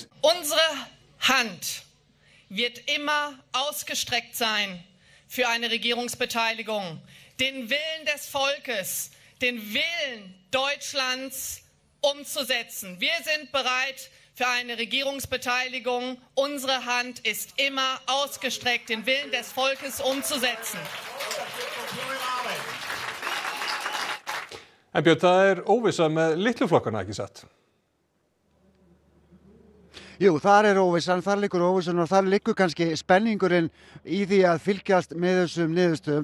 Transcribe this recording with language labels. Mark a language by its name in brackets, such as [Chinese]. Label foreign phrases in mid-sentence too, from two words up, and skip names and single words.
[German] Unsere Hand wird immer ausgestreckt sein für eine Regierungsbeteiligung, den Willen des Volkes, den Willen Deutschlands umzusetzen. Wir sind bereit für eine Regierungsbeteiligung. Unsere Hand ist immer ausgestreckt, den Willen des Volkes umzusetzen. [Icelandic] En Björn, það óvissa með litlu flokkana, ekki satt? Jú, þar óvissan, þar liggur óvissan og þar liggur kannski spenningurinn í því að fylgjast með þessum niðurstöðum.